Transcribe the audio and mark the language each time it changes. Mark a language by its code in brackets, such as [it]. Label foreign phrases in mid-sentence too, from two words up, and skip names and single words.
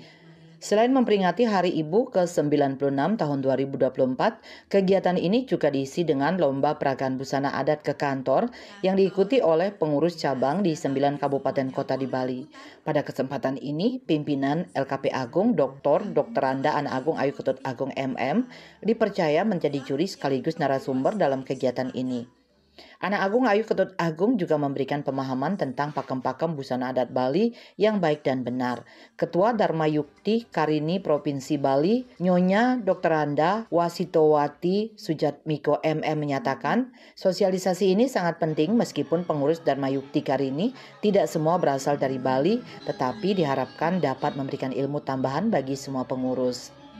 [id] Selain memperingati Hari Ibu ke-96 tahun 2024, kegiatan ini juga diisi dengan lomba peragaan busana adat ke kantor yang diikuti oleh pengurus cabang di 9 kabupaten kota di Bali. Pada kesempatan ini, pimpinan LKP Agung Dr. Andaan Agung Ayu Ketut Agung MM dipercaya menjadi juri sekaligus narasumber dalam kegiatan ini. Anak Agung Ayu Ketut Agung juga memberikan pemahaman tentang pakem-pakem busana adat Bali yang baik dan benar. Ketua Dharma Yukti Karini Provinsi Bali, Nyonya Dr. Anda Wasitowati Sujatmiko MM menyatakan, sosialisasi ini sangat penting meskipun pengurus Dharma Yukti Karini tidak semua berasal dari Bali, tetapi diharapkan dapat memberikan ilmu tambahan bagi semua pengurus.